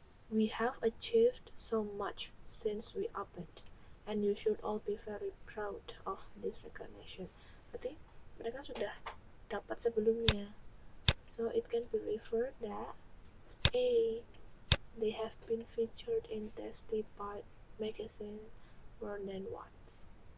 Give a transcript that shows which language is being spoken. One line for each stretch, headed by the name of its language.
English: We have achieved so much since we opened, and you should all be very proud of this recognition.
Indonesian: Berarti mereka sudah dapat sebelumnya.
English: So it can be referred that A. They have been featured in Testified magazine more than once.